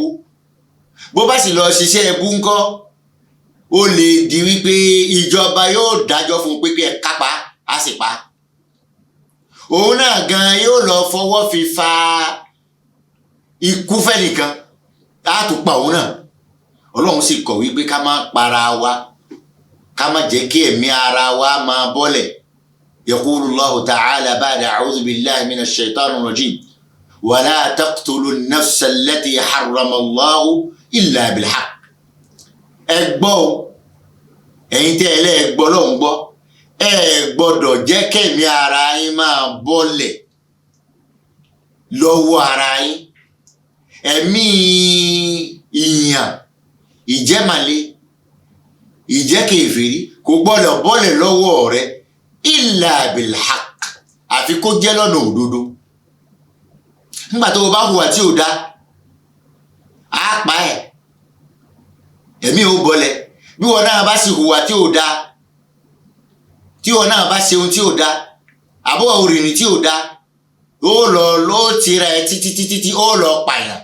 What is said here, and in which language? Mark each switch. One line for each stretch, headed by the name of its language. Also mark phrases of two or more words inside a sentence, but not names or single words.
Yoruba: Bó bá sì lọ ṣiṣẹ́ ẹbú ńkọ́, ó lè di wípé ìjọba yóò dájọ́ fún pé kí ẹ kápá, á sì pa. Òun náà gan yóò lọ fọwọ́ fi fa ikú fẹ́nìkan, á tún pa òun náà. Ọlọ́run sì kọ̀ wípé ká má para wa, ká má jẹ́ kí ẹ̀mí ara wa máa bọ́lẹ̀.
Arabic: يقول الله تعالى بعد أعوذ بالله من الشيطان الرجيم, ولا تقتلوا النفس التي حرم الله إلا بالحق.
Yoruba: Ẹ gbọ́ o, ẹ̀yin tẹ́ ẹ lẹ́ gbọ́ lọ́hùn gbọ́, ẹ gbọ́dọ̀ jẹ́ kẹ́mi ara yín máa bọ́lẹ̀ lọ́wọ́ ara yín. Ẹ̀mí ìyàn, ìjẹ́màlé, ìjẹ́kèfèrí kò gbọ́dọ̀ bọ́lẹ̀ lọ́wọ́ rẹ
Arabic: إلا بالحق,
Yoruba: àfi kó jẹ́ lọ́nà òdodo. Nígbà tó o bá hùwà tí ò dá, á pa ẹ̀, ẹ̀mí ò bọ́lẹ̀. Bí wọn náà bá sì hùwà tí ò dá, tí wọn náà bá ṣe ohun tí ò dá, àbọ̀ òrìrìn tí ò dá, ó lọ tira ẹ títí ó lọ pààyàn.